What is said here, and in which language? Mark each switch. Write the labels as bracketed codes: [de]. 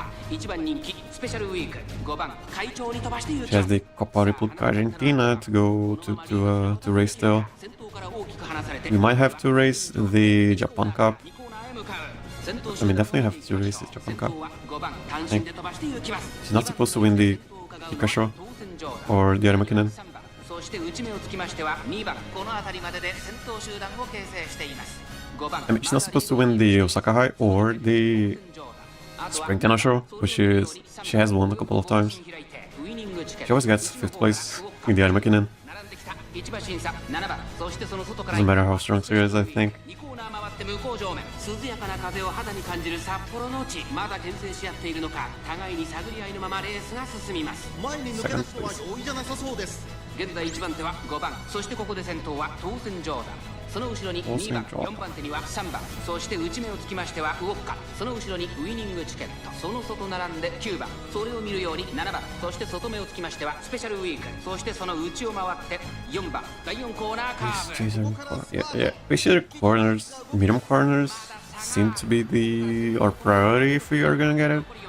[en] She has the Copa República Argentina to go to race still. We might have to race the Japan Cup. I mean, definitely have to race the Japan Cup. I think she's not supposed to win the Kikasho or the Armakinen. [ja] そして内目をつきましては2番この辺りまでで先頭集団を形成しています。 [en] I mean, she's not supposed to win the Osaka High or the Spring Tenno, which she has won a couple of times. She always gets 5th place in the Armakinen. Doesn't matter how strong she is, I think. [ja] 向こう上面涼やかな風を肌に感じる札幌の地まだ牽制し合っているのか互いに探り合いのままレースが進みます。前に抜け出すのは容易じゃなさそうです。現在1番手は5番そしてここで先頭は当選ジョーダンその後ろに2番4番手には3番そして内目をつきましてはウォッカその後ろにウィニングチケットその外並んで9番それを見るように7番そして外目をつきましてはスペシャルウィークそしてその内を回って4番第4コーナーカーブ [en] Yeah. Precious corners, medium corners seem to be our priority if we are gonna get it.